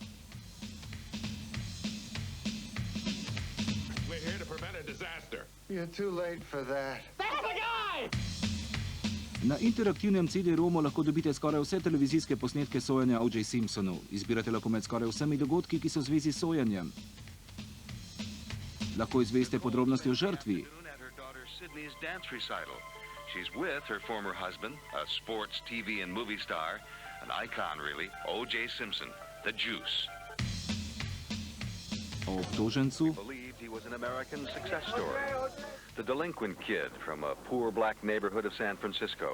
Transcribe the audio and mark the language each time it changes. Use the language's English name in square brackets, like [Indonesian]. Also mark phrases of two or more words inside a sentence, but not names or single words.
[Slovenian] Na interaktivnem CD-ROMu lahko dobite skoraj vse televizijske posnetke sojenja O.J. Simpsonu. Izbirate lahko med skoraj vsemi dogodki, ki so v zvezi s sojenjem. Lahko izveste podrobnosti o žrtvi. [English] Sydney's dance recital. She's with her former husband, a sports TV and movie star, an icon really, O.J. Simpson, the Juice. [Slovenian] O obtožencu [English] Believed he was an American success story. The delinquent kid from a poor black neighborhood of San Francisco.